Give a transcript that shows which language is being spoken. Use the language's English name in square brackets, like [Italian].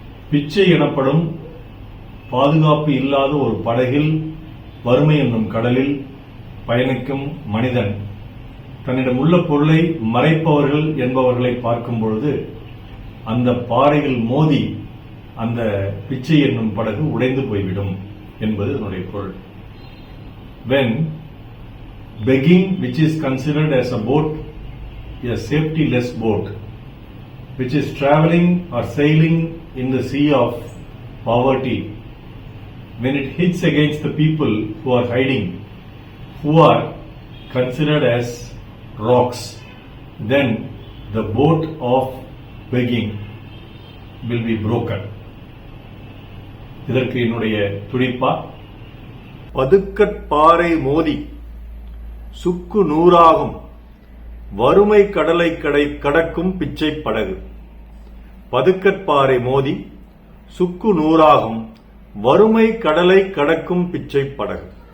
[Tamil] பிச்சை எனப்படும் பாதுகாப்பு இல்லாத ஒரு படகில் வறுமை என்னும் கடலில் பயணிக்கும் மனிதன் தன்னிடம் உள்ள பொருளை மறைப்பவர்கள் என்பவர்களை பார்க்கும் பொழுது அந்த பாறையில் மோதி அந்த பிச்சை என்னும் படகு உடைந்து போய்விடும் என்பது அதனுடைய பொருள். [English] When begging, which is considered as a boat, a safety-less boat, which is traveling or sailing in the sea of poverty, when it hits against the people who are hiding, who are considered as rocks, then the boat of begging will be broken. [Tamil] இதற்கு என்னுடைய துடிப்பா, பதுக்கற்பாறை மோதி சுக்கு நூறாகும் வறுமை கடலை கடக்கும் பிச்சை படகு. பதுக்கற்பாறை மோதி சுக்கு நூறாகும் வறுமை கடலை கடக்கும் பிச்சை படகு.